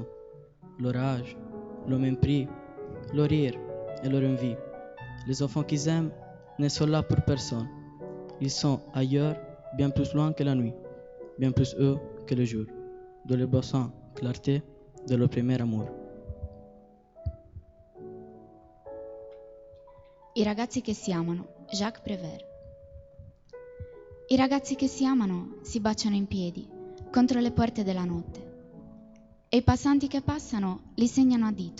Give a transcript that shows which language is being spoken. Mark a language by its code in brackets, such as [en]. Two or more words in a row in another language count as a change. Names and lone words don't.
[fr] L'orage, le mépris, le rire et leur envie. Les enfants qu'ils aiment ne sont là pour personne. Ils sont ailleurs, bien plus loin que la nuit, bien plus eux que le jour, de leur bassin clarté de leur premier amour. [it] I ragazzi che si amano, Jacques Prévert. I ragazzi che si amano si baciano in piedi contro le porte della notte e i passanti che passano li segnano a dito.